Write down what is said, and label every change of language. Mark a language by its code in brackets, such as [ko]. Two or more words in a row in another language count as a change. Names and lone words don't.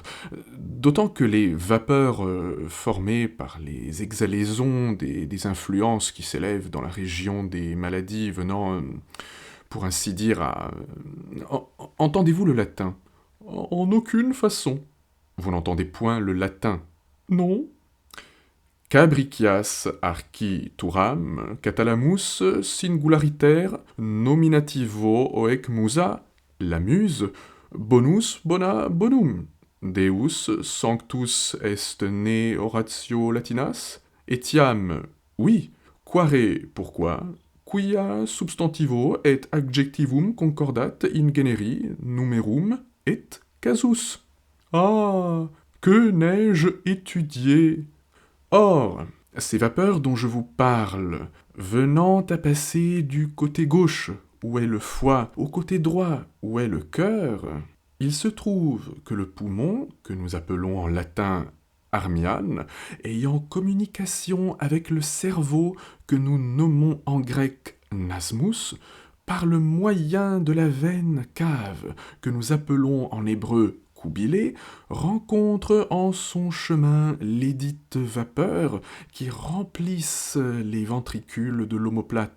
[fr] D'autant que les vapeurs formées par les exhalaisons des influences qui s'élèvent dans la région des maladies venant, pour ainsi dire, à... Entendez-vous le latin ? En aucune façon. Vous n'entendez point le latin ? Non. [la] Cabricias archi turam, catalamus singulariter nominativo hoec musa, [fr] la muse, [la] bonus bona bonum. Deus sanctus est ne oratio latinas, etiam, oui, quare, pourquoi, quia substantivo et adjectivum concordat in generi numerum et casus. [fr] Ah, que n'ai-je étudié ? Or, ces vapeurs dont je vous parle, venant à passer du côté gauche, où est le foie, au côté droit, où est le cœur, il se trouve que le poumon, que nous appelons en latin armiane, ayant communication avec le cerveau, que nous nommons en grec nasmus, par le moyen de la veine cave, que nous appelons en hébreu coubilé, rencontre en son chemin lesdites vapeurs qui remplissent les ventricules de l'omoplate.